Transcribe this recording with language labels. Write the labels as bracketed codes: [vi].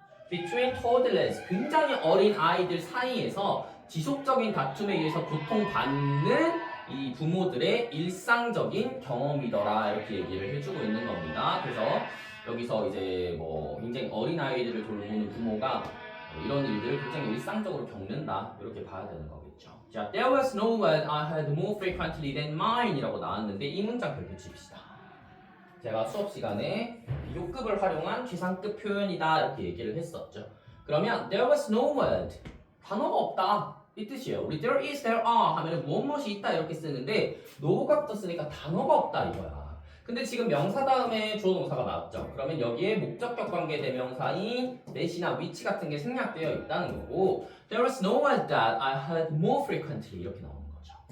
[en] between toddlers, [ko] 굉장히 어린 아이들 사이에서 지속적인 다툼에 의해서 고통받는 이 부모들의 일상적인 경험이더라 이렇게 얘기를 해주고 있는 겁니다. 그래서 여기서 이제 굉장히 어린 아이들을 돌보는 부모가 이런 일들을 굉장히 일상적으로 겪는다 이렇게 봐야 되는 거겠죠. [en] 자, there was no one I had more frequently than mine이라고 나왔는데 [ko] 이 문장 펼칩시다. 제가 수업 시간에 비교급을 활용한 최상급 표현이다 이렇게 얘기를 했었죠. 그러면 [en] there was no word, [ko] 단어가 없다 이 뜻이에요. 우리 there is, there are 하면 무엇이 있다 이렇게 쓰는데 no가 붙었으니까 단어가 없다 이거야. 근데 지금 명사 다음에 주어 동사가 나왔죠. 그러면 여기에 목적격 관계 대명사인 that이나 which 같은 게 생략되어 있다는 거고 [en] there was no word that I heard more frequently [ko] 이렇게 나오는 거죠.